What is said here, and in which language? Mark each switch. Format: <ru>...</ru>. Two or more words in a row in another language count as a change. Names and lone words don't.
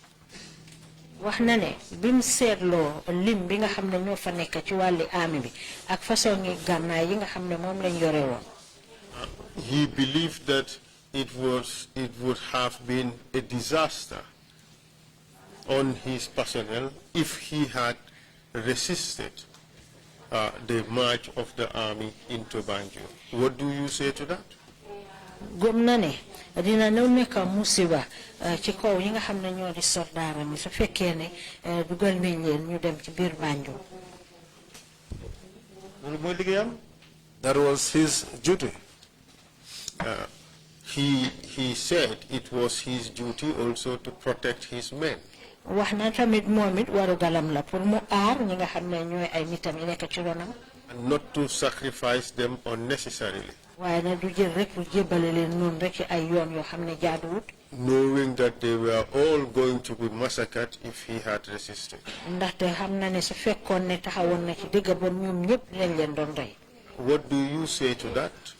<en>he believed that it would have been a disaster on his personnel if he had resisted the march of the army into Banjul. What do you say to that?</en> <wo>Dina ñëw nekk musiba ci kaw yi nga xam ne ñoo di soldaara mi su fekkee ne dugal nañ leen ñu dem ci biir Banjul.</wo> <en>That was his duty. He said it was his duty also to protect his men.</en> <wo>Wax na tamit moom it waru galam la pour mu aar ñi nga xam ne ñooy ay nitam yi nekk ci ronam.</wo> <en>And not to sacrifice them unnecessarily. knowing that they were all going to be massacred if he had resisted. What do you say to that?</en>